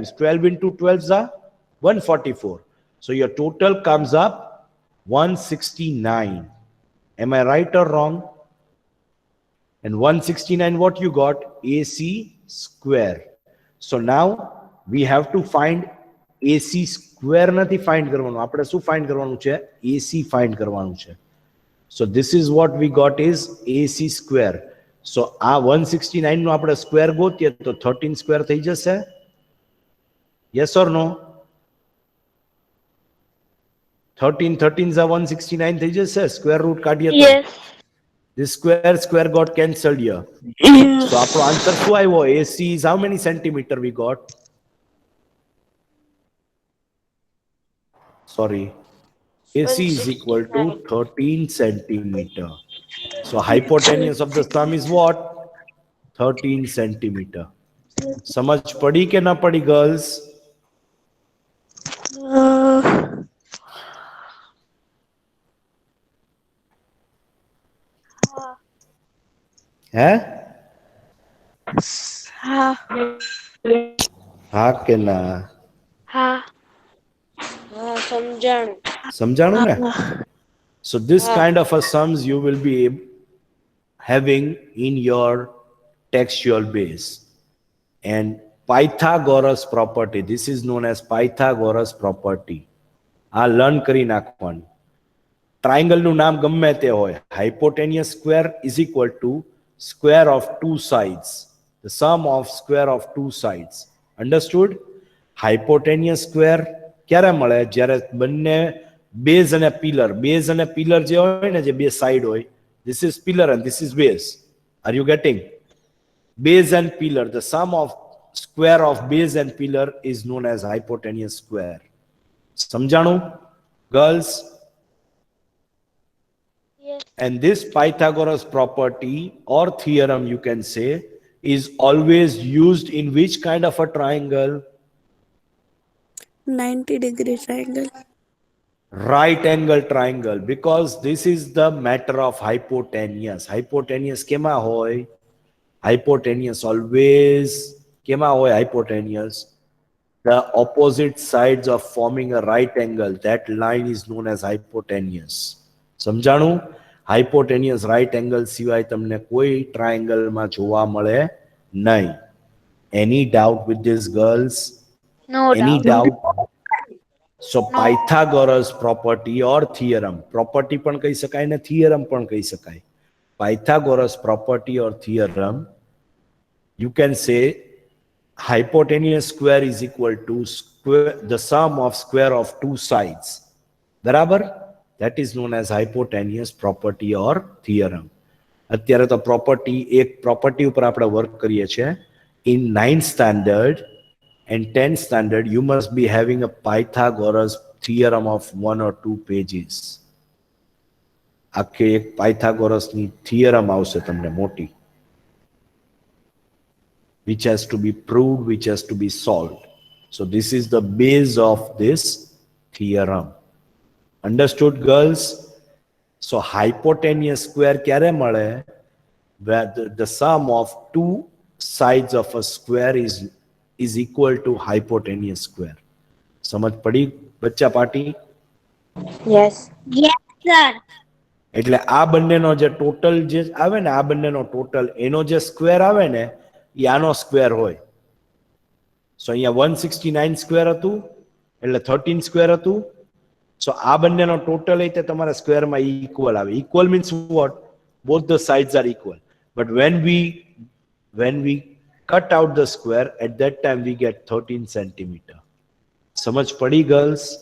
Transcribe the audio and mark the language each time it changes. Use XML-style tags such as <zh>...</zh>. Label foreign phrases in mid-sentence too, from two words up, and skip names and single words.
<en>12 into 12s are 144. So your total comes up 169. Am I right or wrong? And 169 what you got? AC square. So now we have to find AC square</en> <gu>નથી find કરવાનું. આપણે શું find કરવાનું છે? AC find કરવાનું છે.</gu> <en>So this is what we got is AC square.</en> <gu>So આ 169 નો આપણે square ગોતીએ તો 13 square થઈ જશે?</gu> <en>Yes or no? 13 13s are 169</en> <gu>થઈ જશે?</gu> <en>Square root</en> <gu>કાઢીએ તો?</gu> <en>Yes. This square got cancelled here. So આપણો answer શું આવ્યો? AC is how many centimeter we got? Sorry. AC is equal to 13 centimeter. So hypotenuse of the thumb is what? 13 centimeter.</en> <gu>સમજ પડી કે ના પડી girls? है? हाँ હા કે ના? हाँ હા સમજાણું. સમજાણું ને?</gu> <en>So this kind of a sums you will be having in your textual base. And Pythagoras property, this is known as Pythagoras property.</en> <gu>learn કરી નાખવાનું. Triangle નું નામ ગમે તે હોય.</gu> <en>Hypotenuse square is equal to square of two sides. The sum of square of two sides. Understood? Hypotenuse square</en> <gu>ક્યારે મળે? જ્યારે બંને બેઝ અને પિલર જે હોય ને, જે બે સાઈડ હોય,</gu> <en>this is pillar and this is base. Are you getting? Base and pillar, the sum of square of base and pillar is known as hypotenuse square.</en> <gu>સમજાણું girls?</gu> <en>Yes. And this Pythagoras property or theorem you can say is always used in which kind of a triangle? 90-degree triangle. Right angle triangle, because this is the matter of hypotenuse.</en> <gu>Hypotenuse કેમાં હોય? Hypotenuse always કેમાં હોય?</gu> <en>Hypotenuse, the opposite sides of forming a right angle, that line is known as hypotenuse.</en> <gu>સમજાણું?</gu> <en>Hypotenuse right angle</en> <gu>સિવાય તમને કોઈ triangle માં જોવા મળે નહીં.</gu> <en>Any doubt with this, girls? No Any doubt. doubt? So Pythagoras property or theorem, property</en> <gu>પણ કહી શકાય ને</gu> <en>theorem</en> <gu>પણ કહી શકાય.</gu> <en>Pythagoras property or theorem, you can say hypotenuse square is equal to square, the sum of square of two sides.</en> <gu>બરાબર?</gu> <en>That is known as hypotenuse property or theorem.</en> <gu>અત્યારે તો property, એક property ઉપર આપણે work કરીએ છીએ.</gu> <en>In 9th standard and 10th standard, you must be having a Pythagoras theorem of 1 or 2 pages.</en> <gu>આખે એક Pythagoras ની theorem આવશે તમને મોટી,</gu> <en>which has to be proved, which has to be solved. So this is the base of this theorem. Understood, girls? So hypotenuse square</en> <gu>ક્યારે મળે?</gu> <en>Where the sum of two sides of a square is equal to hypotenuse square.</en> <gu>સમજ પડી બચ્ચા પાટી?</gu> <en>Yes. Yes, sir.</en> <gu>એટલે આ બંનેનો જે ટોટલ જે આવે ને, આ બંનેનો ટોટલ એનો જે સ્ક્વેર આવે ને, એ આનો સ્ક્વેર હોય. સો અહીંયા 169 સ્ક્વેર હતું એટલે 13 સ્ક્વેર હતું. સો આ બંનેનો ટોટલ એ તમારા સ્ક્વેરમાં ઇક્વલ આવે.</gu> <en>equal means what? both the sides are equal. બટ when we cut out the square, at that time we get 13 centimeter.</en> <gu>સમજ પડી girls?</gu>